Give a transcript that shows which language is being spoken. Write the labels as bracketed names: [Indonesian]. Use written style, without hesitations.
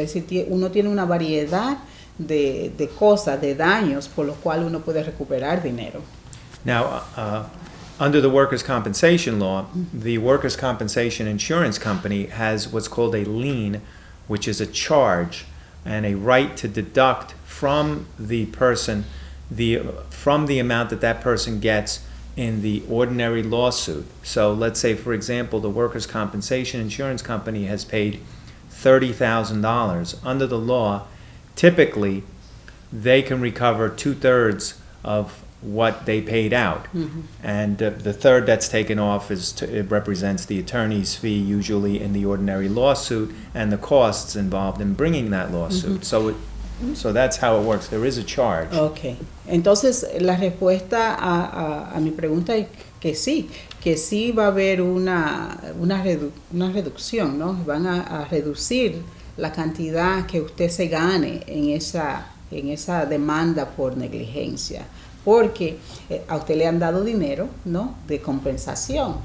[Spanish] Es decir, uno tiene una variedad de cosas, de daños por los cuales uno puede recuperar dinero. [English] Now, under the workers' compensation law, the workers' compensation insurance company has what's called a lien, which is a charge and a right to deduct from the person from the amount that person gets in the ordinary lawsuit. So let's say, for example, the workers' compensation insurance company has paid $30,000. Under the law, typically, they can recover 2/3 of what they paid out. Mm-hmm. And the third that's taken off it represents the attorney's fee, usually in the ordinary lawsuit, and the costs involved in bringing that lawsuit. Mm-hmm. So that's how it works. There is a charge. Okay. [Spanish] Entonces, la respuesta a mi pregunta es que sí va a haber una reducción, ¿no? Van a reducir la cantidad que usted se gane en esa demanda por negligencia, porque a usted le han dado dinero, ¿no?, de compensación.